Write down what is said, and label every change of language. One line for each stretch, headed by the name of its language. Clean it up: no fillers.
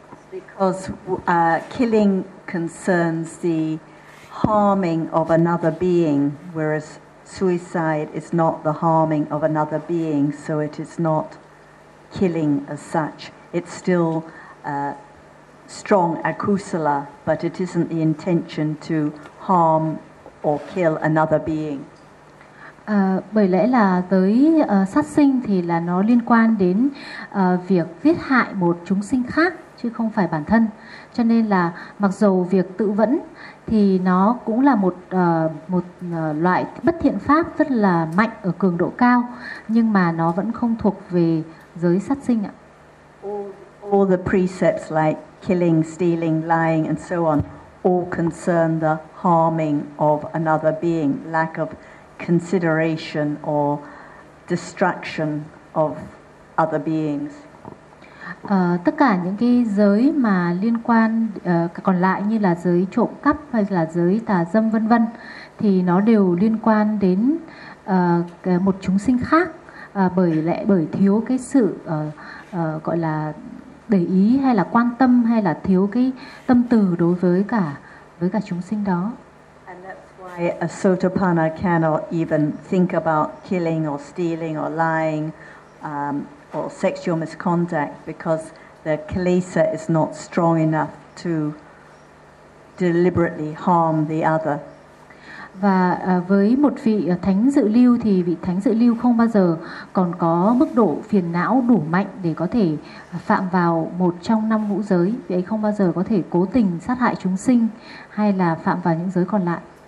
English: Because killing concerns the harming of another being, whereas suicide is not the harming of another being, so it is not killing as such. It's still strong akusala, but it isn't the intention to harm or kill another being.
Vietnamese: Bởi lẽ là tới sát sinh thì là nó liên quan đến việc giết hại một chúng sinh khác chứ không phải bản thân. Cho nên là mặc dù việc tự vẫn thì nó cũng là một loại bất thiện pháp rất là mạnh ở cường độ cao, nhưng mà nó vẫn không thuộc về giới sát sinh ạ.
English: All the precepts like killing, stealing, lying and so on all concern the harming of another being, lack of consideration or destruction of other beings.
Vietnamese: Tất cả những cái giới mà liên quan còn lại như là giới trộm cắp hay là giới tà dâm vân vân thì nó đều liên quan đến một chúng sinh khác, bởi thiếu cái sự gọi là để ý hay là quan tâm hay là thiếu cái tâm từ đối với cả chúng sinh đó.
English: A sotapanna cannot even think about killing or stealing or lying or sexual misconduct because the kilesa is not strong enough to deliberately harm the other.
Vietnamese: Và với một vị thánh dự lưu thì vị thánh dự lưu không bao giờ còn có mức độ phiền não đủ mạnh để có thể phạm vào một trong năm ngũ giới. Vị ấy không bao giờ có thể cố tình sát hại chúng sinh hay là phạm vào những giới còn lại.